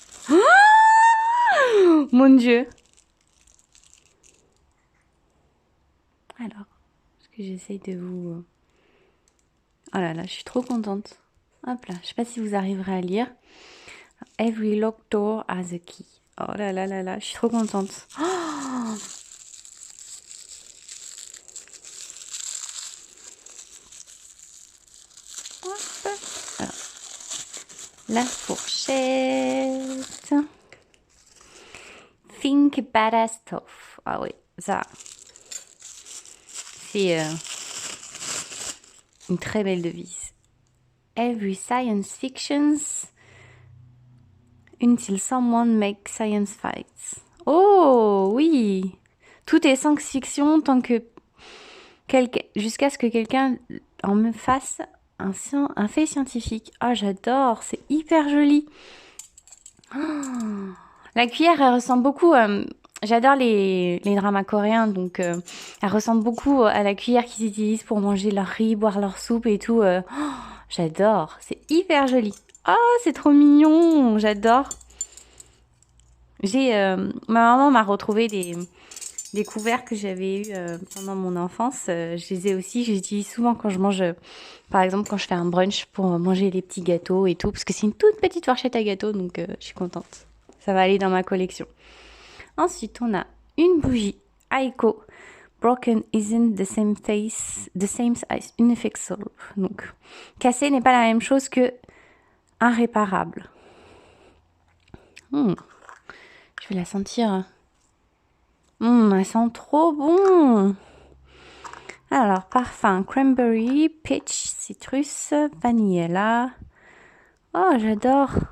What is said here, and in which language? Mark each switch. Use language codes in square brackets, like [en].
[fr] Oh, mon Dieu. Alors, est-ce que j'essaye de vous... Oh là là, je suis trop contente. Hop là, je sais pas si vous arriverez à lire. [en] Every locked door has a key. [fr] Oh là là là là, je suis trop contente. Oh, hop. Alors, la fourchette. [en] Think badass stuff. [fr] Ah oui, ça. C'est une très belle devise. [en] Every science fictions until someone makes science fights. [fr] Oh oui, tout est science-fiction tant que jusqu'à ce que quelqu'un en me fasse un fait scientifique. Ah, j'adore, c'est hyper joli. Oh, la cuillère, elle ressemble beaucoup. J'adore les dramas coréens, donc elle ressemble beaucoup à la cuillère qu'ils utilisent pour manger leur riz, boire leur soupe et tout. Oh, j'adore, c'est hyper joli. Ah, c'est trop mignon. J'adore. Ma maman m'a retrouvé des couverts que j'avais eus pendant mon enfance. Je les ai aussi, je les utilise souvent quand je mange, par exemple quand je fais un brunch pour manger les petits gâteaux et tout, parce que c'est une toute petite fourchette à gâteau, donc je suis contente. Ça va aller dans ma collection. Ensuite, on a une bougie Aiko. [en] Broken isn't the same as unfixable. [fr] Donc, cassé n'est pas la même chose que irréparable. Je vais la sentir. Elle sent trop bon. Alors, parfum [en] cranberry, peach, citrus, vanilla. [fr] Oh, j'adore.